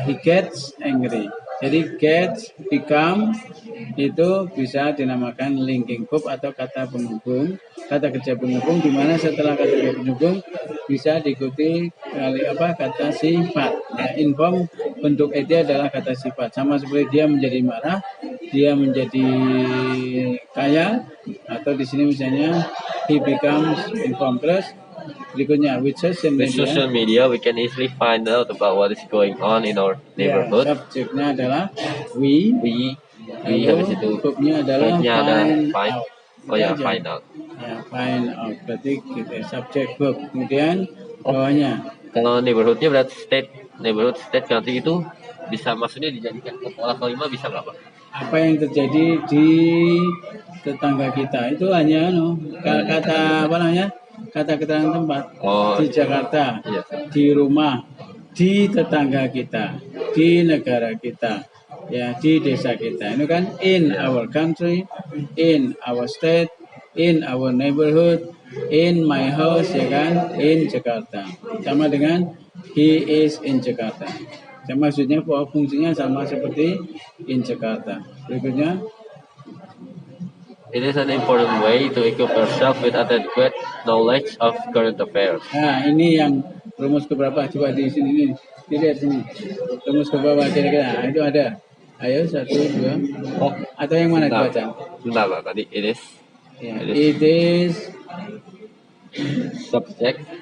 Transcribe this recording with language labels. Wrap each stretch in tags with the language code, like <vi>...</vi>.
<en>He gets angry.</en> <id>Jadi gets, become itu bisa dinamakan linking verb atau kata penghubung, kata kerja penghubung, di mana setelah kata kerja penghubung bisa diikuti kata sifat. Ya, inform bentuk itu adalah kata sifat. Sama seperti dia menjadi marah, dia menjadi kaya, atau di sini misalnya</id> <en>he becomes informed.</en> <id>Terus berikutnya,</id> <en>with social media we can easily find out about what is going on in our neighborhood.</en> <id>Ya, subjeknya adalah we habis itu verbnya adalah find out.</id> <en>Find out.</en> <id>Ya, find out berarti kita subjek verb. Kemudian bawahnya, kalau neighborhoodnya berarti state country itu bisa maksudnya dijadikan kepala kelima bisa berapa? Apa yang terjadi di tetangga kita itu hanya kata apa namanya? Kata keterangan tempat. Di Jakarta, di rumah, di tetangga kita, di negara kita, ya, di desa kita. Ini kan</id> <en>in our country, in our state, in our neighborhood, in my house,</en> <id>ya kan,</id> <en>in Jakarta.</en> <id>Sama dengan</id> <en>he is in Jakarta.</en> <id>Maksudnya fungsinya sama seperti in Jakarta. Berikutnya,</id> <en>it is an important way to equip yourself with adequate knowledge of current affairs.</en> <id>Nah, ini yang rumus keberapa? Coba di sini nih. Dilihat sini. Rumus keberapa kira-kira? Nah, itu ada. Ayo 1, 2. Atau yang mana dibaca? Bentar, tadi</id> <en>it is.</en> <id>Ya,</id> <en>it is subject.</en>